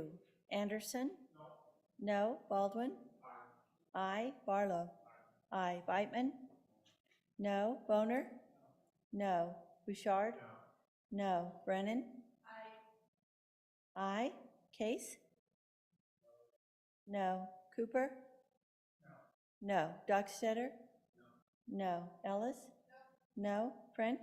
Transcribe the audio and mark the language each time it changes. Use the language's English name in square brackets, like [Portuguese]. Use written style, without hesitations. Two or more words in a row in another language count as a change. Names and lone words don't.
[English] Anderson? No. Baldwin? Aye. Barlow? Aye. Whitman? No. Boner? No. Bouchard? No. Brennan? Aye. Case? No. Cooper? No. Dockstetter? No. Ellis? No. French?